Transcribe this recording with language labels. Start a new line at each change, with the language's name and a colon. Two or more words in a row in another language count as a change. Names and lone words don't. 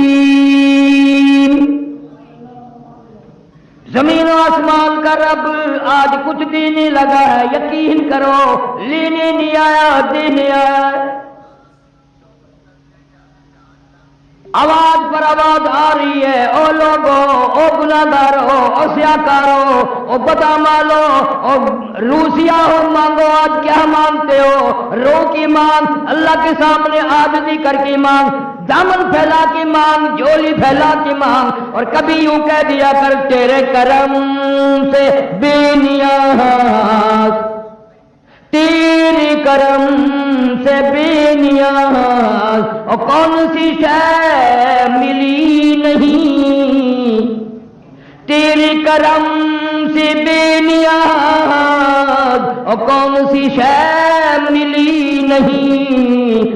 Urdu: زمین و آسمان کا رب آج کچھ دینے لگا ہے، یقین کرو، لینے نہیں آیا، دینے آیا. آواز پر آواز آ رہی ہے، او لوگو، او گناہگارو، او سیاکارو، او بادام والو، او روسیا ہو، مانگو. آج کیا مانگتے ہو؟ رو کی مانگ، اللہ کے سامنے عاجزی کر کے مانگ، دامن پھیلا کے مانگ، جھولی پھیلا کے مانگ. اور کبھی یوں کہہ دیا کر تیرے کرم سے بے نیاز، تیرے کرم سے بے نیاز، اور کون سی شے ملی نہیں، تیرے کرم سے بے نیاز، اور کون سی شے ملی نہیں.